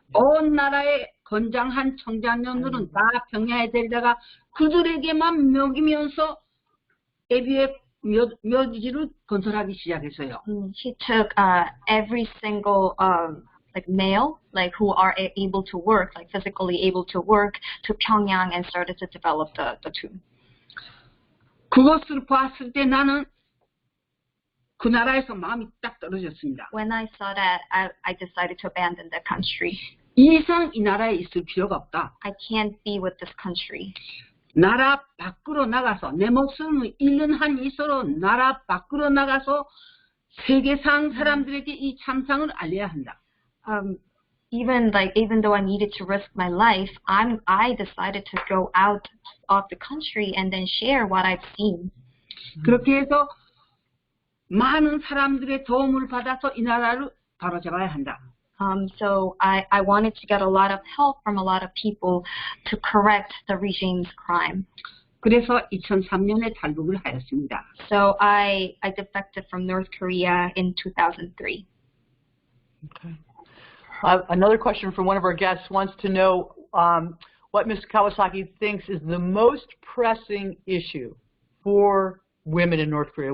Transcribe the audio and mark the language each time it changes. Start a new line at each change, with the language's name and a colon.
Korean: 온 나라의 건장한 청장년들은 다 평야에 데리다가 그들에게만 먹이면서 애비의 묘지를 건설하기 시작했어요.
English: He took every single male, like who are able to work, like physically able to work, to Pyongyang and started to develop the tomb.
Korean: 그것을 봤을 때 나는 그 나라에서 마음이 딱 떨어졌습니다.
English: When I saw that, I decided to abandon the country.
Korean: 이상 이 나라에 있을 필요가 없다.
English: I can't be with this country.
Korean: 나라 밖으로 나가서 내 목숨을 잃는 한 이서로 나라 밖으로 나가서 세계상 사람들에게 이 참상을 알려야 한다.
English: Even though I needed to risk my life, I decided to go out of the country and then share what I've seen.
Korean: 그렇게 해서 많은 사람들의 도움을 받아서 이 나라를 바로잡아야 한다.
English: So I wanted to get a lot of help from a lot of people to correct the regime's crime.
Korean: 그래서 2003년에 탈북을 하였습니다.
English: So I defected from North Korea in 2003. Okay. Another question from one of our guests wants to know what Ms. Kawasaki thinks is the most pressing issue for women in North Korea.